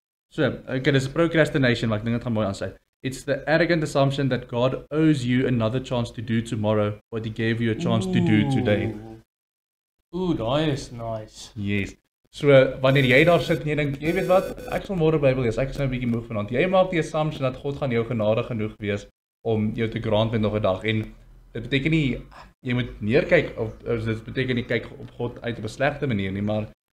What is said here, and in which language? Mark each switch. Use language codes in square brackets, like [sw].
[af] So, okay, dis procrastination, maar ek dink dit gaan mooi aansluit. [en] It's the arrogant assumption that God owes you another chance to do tomorrow what he gave you a chance to do today. [af] Daai is nice. [en] Yes. [af] So, wanneer jy daar sit en jy dink, jy weet wat, ek sal môre Bybel lees, ek is nou 'n bietjie moeg vanaand. Jy maak die assumption dat God gaan jou genadig genoeg wees om jou te grant met nog 'n dag. En dit beteken nie jy moet neerkyk of dit beteken nie kyk op God uit op 'n slegte manier nie, maar